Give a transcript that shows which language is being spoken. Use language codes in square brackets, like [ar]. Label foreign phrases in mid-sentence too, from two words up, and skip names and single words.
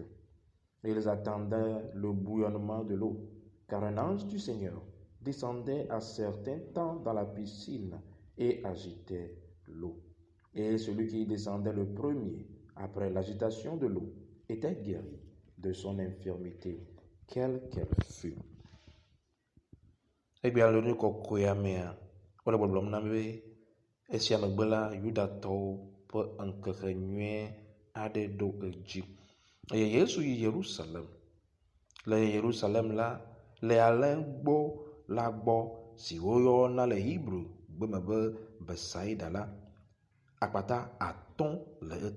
[fr] Ils attendaient le bouillonnement de l'eau, car un ange du Seigneur descendait à certains temps dans la piscine et agitait l'eau. Et celui qui descendait le premier, après l'agitation de l'eau, était guéri de son infirmité, quelle qu'elle fût. [ee] Esia megbe la Yudatɔwo ƒe ŋkekenyui aɖe ɖo edzi eye Yesu yi Yerusalem. Le Yerusalem la, le alẽgbo la gbɔ si woyɔna le Hebrew gbeme be Besaida la, akpata 5 le eto.